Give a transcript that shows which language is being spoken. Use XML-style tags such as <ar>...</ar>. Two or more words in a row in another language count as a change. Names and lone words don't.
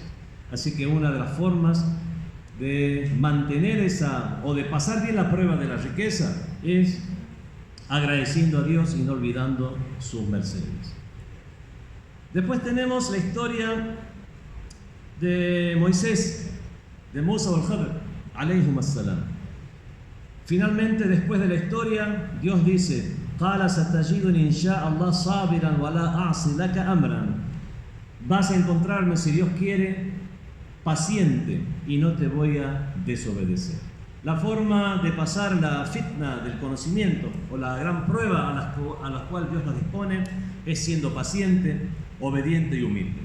<es>Así que una de las formas de mantener o de pasar bien la prueba de la riqueza es agradeciendo a Dios y no olvidando sus mercedes. Después tenemos la historia de Moisés, de Musa al-Khadr,</es> <ar>عليهم السلام.</ar> <es>Finalmente, después de la historia, Dios dice,</es> <ar>قَالَ سَتَجِدُنِي إِنْ شَاءَ اللَّهُ صَابِرًا وَلَا أَعْصِي لَكَ أَمْرًا.</ar> <es>Vas a encontrarme, si Dios quiere, paciente y no te voy a desobedecer. La forma de pasar la fitna del conocimiento o la gran prueba a la cual Dios nos dispone es siendo paciente, obediente y humilde.</es>